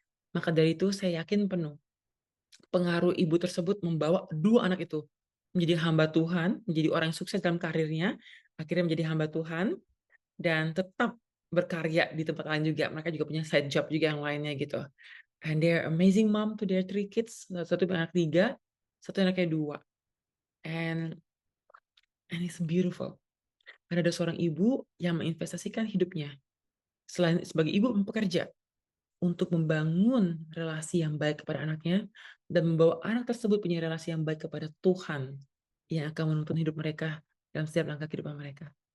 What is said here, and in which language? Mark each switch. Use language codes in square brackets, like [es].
[id] Maka dari itu saya yakin penuh pengaruh ibu tersebut membawa 2 anak itu menjadi hamba Tuhan, menjadi orang yang sukses dalam karirnya, akhirnya menjadi hamba Tuhan, dan tetap berkarya di tempat lain juga. Mereka juga punya side job juga yang lainnya gitu. [en] And they're amazing mom to their 3 kids. [id] Satu punya anak 3, satu anaknya 2. [en] And it's beautiful. [id] Karena ada seorang ibu yang menginvestasikan hidupnya selain sebagai ibu pekerja untuk membangun relasi yang baik kepada anaknya dan membawa anak tersebut punya relasi yang baik kepada Tuhan yang akan menuntun hidup mereka dalam setiap langkah kehidupan mereka.